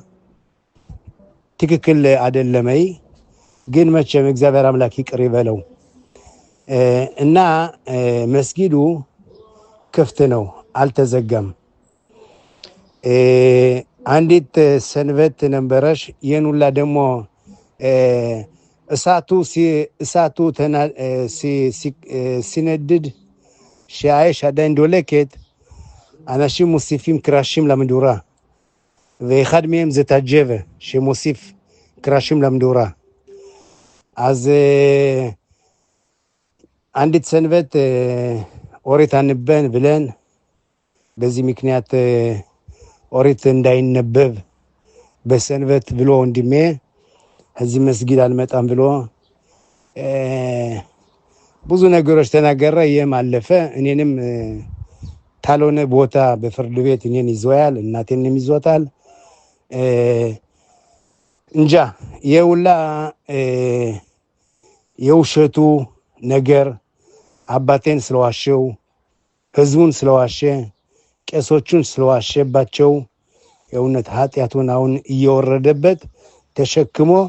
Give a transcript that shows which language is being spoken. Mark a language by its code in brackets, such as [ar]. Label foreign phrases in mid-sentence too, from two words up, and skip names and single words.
[am] ትክክል አይደለመይ፣ ግን መቼም እግዚአብሔር አምላክ ይቅር ይበለው እና መስጊዱ ክፍት ነው፣ አልተዘጋም። አንዲት ሰንበት ነበረሽ። ይህን ሁላ ደግሞ እሳቱ ሲነድድ ሻይሽ [he] עדיין דולקת, אנשים מוסיפים קרשים למדורה, ואחד מהם זה תג'בה שמוסיף קרשים למדורה. [am] אז አንዲት ሰንበት ኦሪት አንበን ብለን በዚህ ምክንያት ኦሪት እንዳይነበብ በሰንበት ብሎ ወንድሜ እዚህ መስጊድ አልመጣም ብሎ ብዙ ነገሮች ተናገረ። ይህም አለፈ። እኔንም ታልሆነ ቦታ በፍርድ ቤት እኔን ይዞያል፣ እናቴንም ይዞታል። እንጃ የውላ የውሸቱ ነገር አባቴን ስለዋሸው፣ ህዝቡን ስለዋሸ፣ ቄሶቹን ስለዋሸባቸው የእውነት ኃጢአቱን አሁን እየወረደበት ተሸክሞ